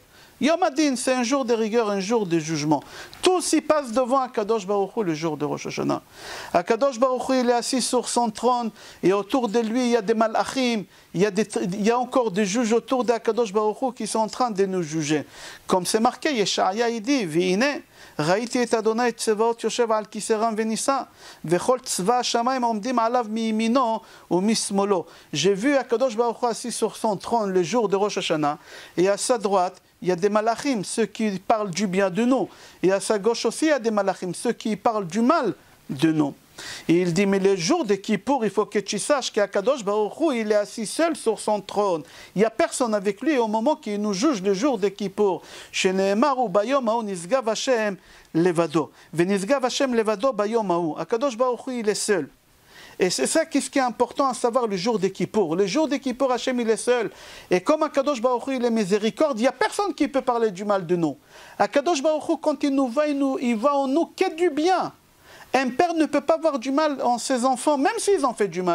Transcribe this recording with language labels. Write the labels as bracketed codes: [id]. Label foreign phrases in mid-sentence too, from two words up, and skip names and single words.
[he] יום הדין, [fr] c'est un jour de rigueur, un jour de jugement. Tout s'y passe devant [he] הקדוש ברוך הוא [fr] le jour de Rosh Hashanah. [he] הקדוש ברוך הוא, [fr] il est assis sur son trône et autour de lui, il y a des malachim, il y a encore des juges autour d' [he] הקדוש ברוך הוא [fr] qui sont en train de nous juger. Comme c'est marqué, Yeshaya il dit, [he] V'ine, ראיתי את אדוני צבאות יושב על כיסא רם ונישא וכל צבא השמיים עומדים עליו מימינו ומשמאלו. [fr] J'ai vu [he] הקדוש ברוך הוא [fr] assis sur son trône le jour de Rosh Hashanah et à sa droite il y a des malachim, ceux qui parlent du bien de nous, et à sa gauche aussi il y a des malachim, ceux qui parlent du mal de nous. Et il dit, mais le jour de Kippour, il faut que tu saches qu' [he] הקדוש ברוך הוא, [fr] il est assis seul sur son trône. Il n'y a personne avec lui au moment qu'il nous juge le jour de Kippour. [he] שנאמר הוא ביום ההוא נשגב השם לבדו. ונשגב השם לבדו ביום ההוא. הקדוש ברוך הוא, [fr] il est seul. Et c'est ça qui est important à savoir le jour de Kippour. Le jour de Kippour, Hashem, il est seul. Et comme [he] הקדוש ברוך הוא, [fr] il est miséricorde, il n'y a personne qui peut parler du mal de nous. [he] הקדוש ברוך הוא, [fr] quand il nous va, il va en nous que du bien. Un père ne peut pas avoir du mal en ses enfants, même s'ils ont fait du mal.